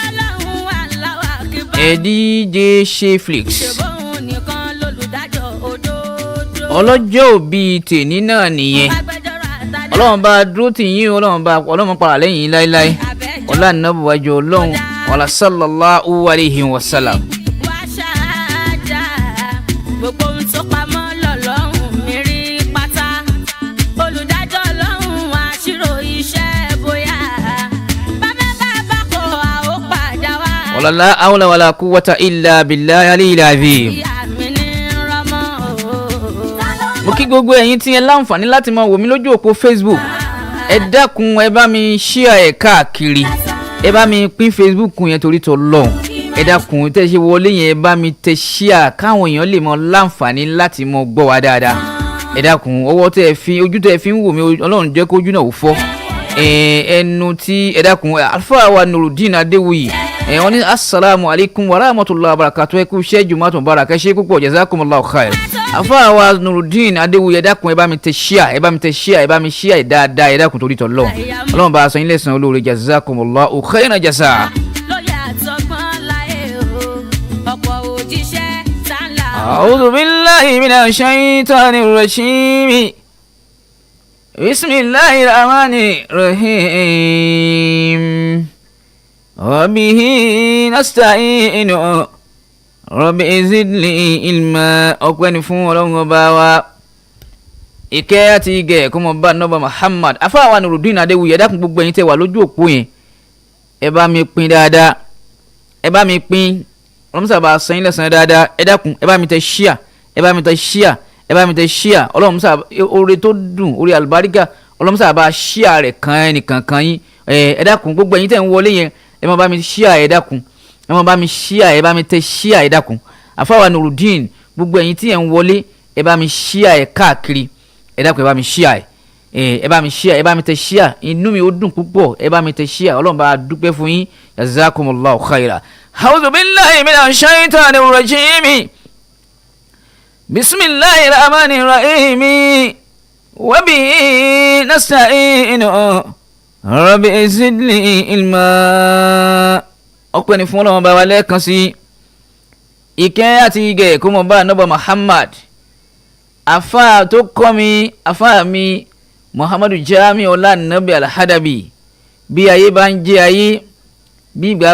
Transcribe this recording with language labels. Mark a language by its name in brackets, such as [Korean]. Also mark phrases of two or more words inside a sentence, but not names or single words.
[Yoruba] DJ Sheflix ọlọ́jọ́ òbí tèní náà nìyẹn Ọlọ́run bá dúró tì yín Ọlọ́run para lẹ́yìn láéláé ọlá nàbùwájú Ọlọ́run wàlá [Arabic] صلى الله عليه وسلم. ولا حول ولا قوة إلا بالله العلي العظيم. [Yoruba] mo kí gbogbo ẹ̀yin tí ẹ láǹfààní láti máa wò mí lójú òpó Facebook ẹ dákun ẹ bá mi share ẹ káàkiri ẹ bá mi pín Facebook yẹn torí t'Ọlọ́run ẹ dákun tẹ́ ṣe wọlé yẹn ẹ bá mi tẹ share káwọn èèyàn lè mọ láǹfààní láti mọ gbọ́ wa dáadáa ẹ dákun ọwọ́ tẹ́ fi ojú tẹ́ fi ń wò mí Ọlọ́run jẹ́ kójú náà ò fọ́ ẹnu tí ẹ dákun Alfa wa Nurudeen Adéwuyì wọ́n ní [Arabic] السلام عليكم ورحمة الله وبركاته [Yoruba] ẹ kú iṣẹ́ [Arabic] جمعة مباركة [Yoruba] ṣe púpọ̀ [Arabic] جزاكم الله خير. [Yoruba] Alfa wa Nurudeen Adéwuyì ẹ dákun ẹ bá mi tẹ share ẹ bá mi tẹ share ẹ bá mi share dáadáa ẹ dákun torí t'Ọlọ́run Ọlọ́run bá san yín lẹ́san olóore [Arabic] جزاكم الله خيرا جزاء. أعوذ بالله من الشيطان الرجيم. بسم الله الرحمن الرحيم. وبه نستعين رب زدني علما [Yoruba] ọpẹ́ ni fún Ọlọ́run ọba wa ìkẹ́ àti ìgẹ̀ kó mọ bá nọba Muhammad afáwa Nurudeen Adéwuyì ẹ dákun gbogbo ẹ̀yin tẹ́ wà lójú òpó yẹn ẹ bá mi pín dáadáa ẹ bá mi pín ọlọ́run sábà san yín lẹ́san dáadáa ẹ dákun ẹ bá mi tẹ ṣíà ẹ bá mi tẹ ṣíà ẹ bá mi tẹ ṣíà ọlọ́run sábà oore tó dùn oore àlùbáríkà ọlọ́run sábà ṣíà rẹ̀ kan ẹnìkan kan yín ẹ dákun gbogbo ẹ̀yin tẹ̀ ń wọlé yẹn ẹ má bá mi ṣíà ẹ dákun ẹ má bá mi ṣíà ẹ bá mi tẹ ṣíà ẹ dákun àfáwà Nurudeen gbogbo ẹ̀yin tí ẹ̀ ń wọlé ẹ bá mi ṣíà ẹ káàkiri ẹ dákun ẹ bá mi ṣíà ẹ bá mi ṣíà ẹ bá mi tẹ ṣíà inú mi ó dùn púpọ̀ ẹ bá mi tẹ ṣíà ọlọ́run bá dúpẹ́ fún yín [Arabic] جزاكم الله خيرا. أعوذ بالله من الشيطان الرجيم بسم الله الرحمن الرحيم وبه نستعين رب زدني علما. [Yoruba] ọpẹ́ ni fún ọlọ́run bá wa lẹ́ẹ̀kan sí ìkẹ́ àti ìgẹ̀ kó mọ̀ bá anábọ̀ Muhammad afa tó kọ́ mi afa mi Muhammadu Jami Ọlánàbí Alhadabi bí ayé bá ń jẹ́ ayé bí ìgbà